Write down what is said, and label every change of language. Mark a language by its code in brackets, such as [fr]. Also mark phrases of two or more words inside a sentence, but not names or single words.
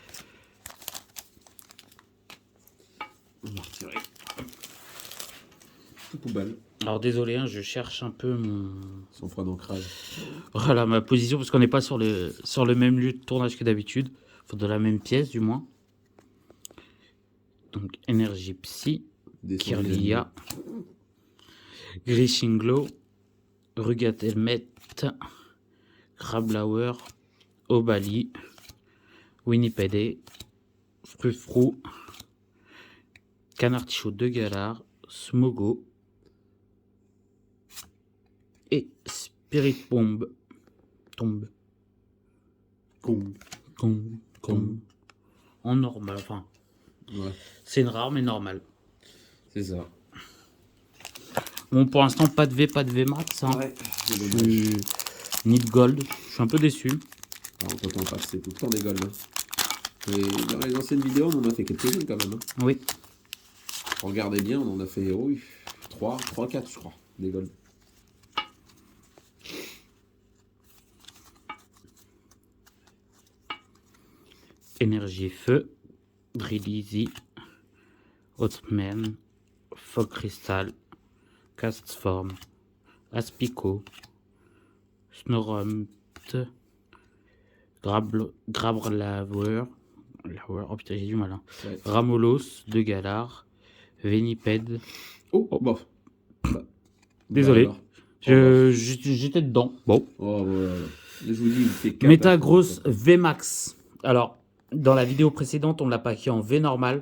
[fr] On va retirer. Tout poubelle. Alors désolé, hein, je cherche un peu Son froid d'ancrage. Voilà ma position, parce qu'on n'est pas sur le même lieu de tournage que d'habitude. Faut de la même pièce, du moins. Donc, énergie psy, Kirlia, Grishinglo, Rugat-Helmet, Crablower, Obali, Winnipede, Frufru, Canartichaud de Galar, Smogo et Spirit Bomb. Tombe. En normal, enfin. Ouais. C'est une rare, mais normale. C'est ça. Bon, pour l'instant, pas de V max. Hein. Ouais. [en] Need Gold. [fr] Je suis un peu déçu. Alors, quand on passe, c'est tout le temps des golds. Hein. Et dans les anciennes vidéos, on en a fait quelques-unes quand même. Hein. Oui. Regardez bien, on en a fait, oui, 3, 4, je crois, des golds. Énergie Feu. Drilizy. Hotman. Fog Crystal. Castform. Aspico. Snorunt. Grablaveur. Oh putain, j'ai du mal. Hein. Ouais. Ramolos. De Galar. Veniped. Oh, bon. Bah, Désolé. bah alors. J'étais dedans. Bon. Oh, ouais. Je vous dis, il fait 4. Metagross VMAX. Alors, dans la vidéo précédente, on l'a packé en V normal.